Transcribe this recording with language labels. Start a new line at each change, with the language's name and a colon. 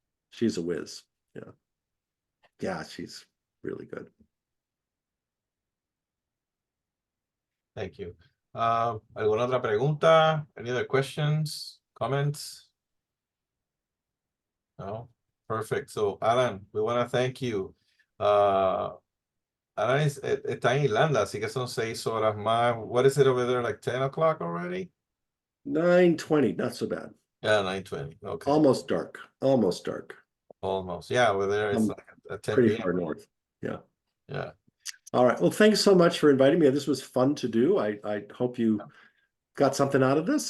English: She's a whiz. Yeah. Yeah, she's really good. Thank you.
Spanish: ¿Alguna otra pregunta?
English: Any other questions, comments? No? Perfect. So, Alan, we want to thank you.
Spanish: Alan está en Irlanda, así que son 6 horas más.
English: What is it over there, like 10 o'clock already? 9:20, not so bad. Yeah, 9:20. Okay. Almost dark. Almost dark. Almost. Yeah, over there it's like at 10 Pretty p.m. far north. Yeah. Yeah. All right. Well, thanks so much for inviting me. This was fun to do. I hope you got something out of this.